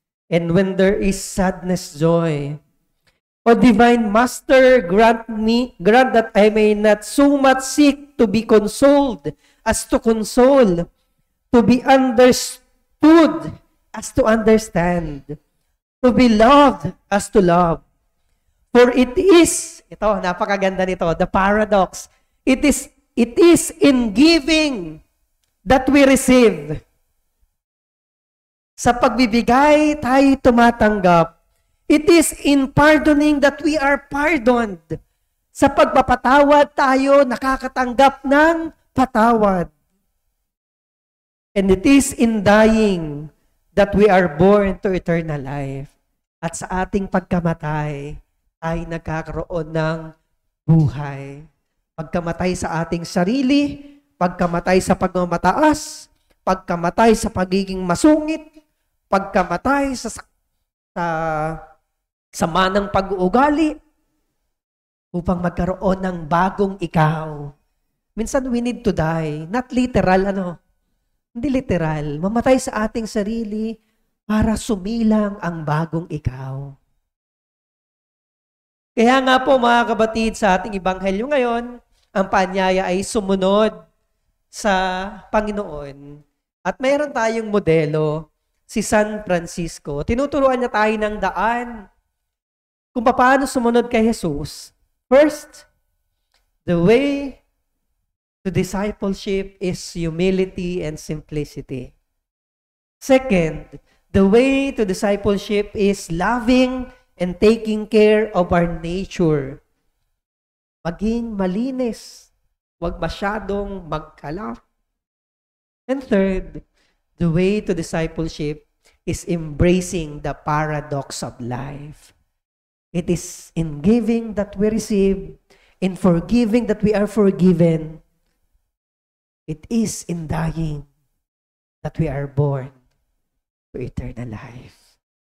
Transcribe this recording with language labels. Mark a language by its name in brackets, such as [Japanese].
[English] And when there is sadness, joy. O Divine Master, grant that I may not so much seek to be consoled as to console, to be understood as to understand, to be loved as to love. For it is, [Filipino] ito, napakaganda nito, [English] the paradox, it is in giving that we receive. [Filipino] Sa pagbibigay, tayo tumatanggap. [English] It is in pardoning that we are pardoned. [Filipino] Sa pagpapatawad, tayo nakakatanggap ng patawad. [English] And it is in dying that we are born to eternal life. [Filipino] At sa ating pagkamatay, ay nagkakaroon ng buhay. Pagkamatay sa ating sarili, pagkamatay sa pagmamataas, pagkamatay sa pagiging masungit, pagkamatay sa sama ng pag-uugali, upang magkaroon ng bagong ikaw. Minsan [English] we need to die. Not literal, [Filipino] Hindi literal. Mamatay sa ating sarili para sumilang ang bagong ikaw. Kaya nga po mga kabatid, sa ating ebanghelyo ngayon, ang paanyaya ay sumunod sa Panginoon. At mayroon tayong modelo, si San Francisco. Tinuturuan niya tayo ng daan kung paano sumunod kay Jesus. [English] First, the way to discipleship is humility and simplicity. Second, the way to discipleship is loving and taking care of our nature. [Filipino] Maging malinis. Huwag masyadong magkalap. [English] And third, the way to discipleship is embracing the paradox of life. It is in giving that we receive, in forgiving that we are forgiven. It is in dying that we are born to eternal life.